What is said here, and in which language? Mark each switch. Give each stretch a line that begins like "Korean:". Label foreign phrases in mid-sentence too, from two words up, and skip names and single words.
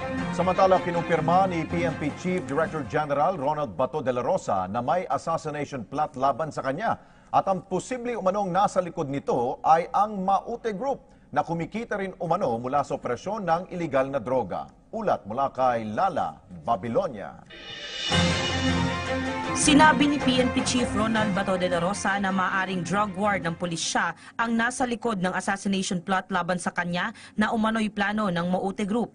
Filipino: Samantala, kinumpirma ni PNP Chief Director General Ronald Bato de la Rosa na may
English: assassination plot
Filipino: laban sa kanya at ang posibleng umanong nasa likod nito ay ang Maute Group na kumikita rin umano mula sa operasyon ng iligal na droga. Ulat mula kay Lala Babilonia. Sinabi ni PNP Chief Ronald Bato de la Rosa na maaaring
English: drug war
Filipino: ng pulisya ang nasa likod ng
English: assassination plot
Filipino: laban sa kanya na umano'y plano ng Maute Group.